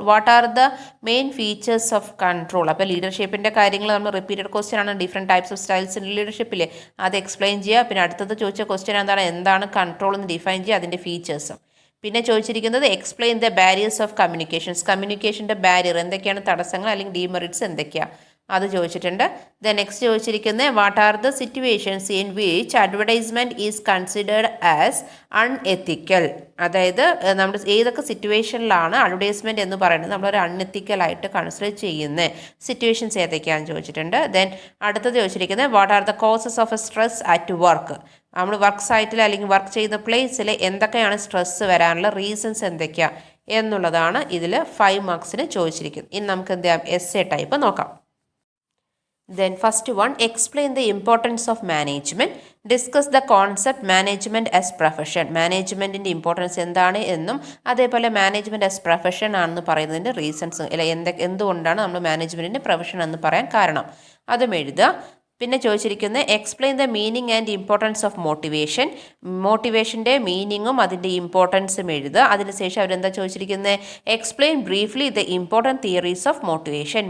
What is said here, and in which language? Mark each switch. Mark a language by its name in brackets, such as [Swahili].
[English] What are the main features of control? [Malayalam] അപ്പോൾ ലീഡർഷിപ്പിൻ്റെ കാര്യങ്ങൾ നമ്മൾ റിപ്പീറ്റഡ് ക്വസ്റ്റ്യൻ ആണ്. Different types of styles in ലീഡർഷിപ്പില്ലേ, അത് എക്സ്പ്ലെയിൻ ചെയ്യുക. പിന്നെ അടുത്തത് ചോദിച്ച ക്വസ്റ്റ്യൻ എന്താണ് കൺട്രോൾ എന്ന് ഡിഫൈൻ ചെയ്യുക, അതിൻ്റെ ഫീച്ചേഴ്സും. പിന്നെ ചോദിച്ചിരിക്കുന്നത് [English] Explain the barriers of communications. [Malayalam] കമ്മ്യൂണിക്കേഷൻ്റെ barrier എന്തൊക്കെയാണ്, തടസ്സങ്ങൾ അല്ലെങ്കിൽ ഡീമെറിറ്റ്സ് എന്തൊക്കെയാണ്, അത് ചോദിച്ചിട്ടുണ്ട്. [English] Then next ചോദിച്ചിരിക്കുന്നത് what are the situations in which advertisement is considered as unethical. [Malayalam] അതായത് നമ്മുടെ ഏതൊക്കെ സിറ്റുവേഷനിലാണ് അഡ്വർടൈസ്മെൻറ്റ് എന്ന് പറയുന്നത് നമ്മളൊരു അൺഎത്തിക്കലായിട്ട് കൺസിഡർ ചെയ്യുന്ന സിറ്റുവേഷൻസ് ഏതൊക്കെയാണെന്ന് ചോദിച്ചിട്ടുണ്ട്. [English] Then അടുത്തത് ചോദിച്ചിരിക്കുന്നത് what are the causes of a stress at work. [Malayalam] നമ്മൾ വർക്ക് സൈറ്റിൽ അല്ലെങ്കിൽ വർക്ക് ചെയ്യുന്ന പ്ലേസിൽ എന്തൊക്കെയാണ് സ്ട്രെസ്സ് വരാനുള്ള റീസൺസ് എന്തൊക്കെയാണ് എന്നുള്ളതാണ് ഇതിൽ 5 മാർക്സിന് ചോദിച്ചിരിക്കുന്നത്. ഇനി നമുക്ക് എന്ത് ചെയ്യാം, എസ് എ ടൈപ്പ് നോക്കാം. [English] Then first one, explain the importance of management. Discuss the concept management as profession. [Malayalam] മാനേജ്മെൻറ്റിൻ്റെ importance എന്താണ് എന്നും അതേപോലെ മാനേജ്മെൻറ്റ് ആസ് പ്രൊഫഷൻ ആണെന്ന് പറയുന്നതിൻ്റെ റീസൺസ്, അല്ല എന്തുകൊണ്ടാണ് നമ്മൾ മാനേജ്മെൻറ്റിൻ്റെ പ്രൊഫഷൻ എന്ന് പറയാൻ കാരണം, അതും എഴുതുക. പിന്നെ ചോദിച്ചിരിക്കുന്നത് [English] Explain the meaning and importance of motivation. [Malayalam] മോട്ടിവേഷൻ്റെ മീനിങ്ങും അതിൻ്റെ ഇമ്പോർട്ടൻസും എഴുതുക. അതിനുശേഷം അവരെന്താ ചോദിച്ചിരിക്കുന്നത്, [English] Explain briefly the important theories of motivation.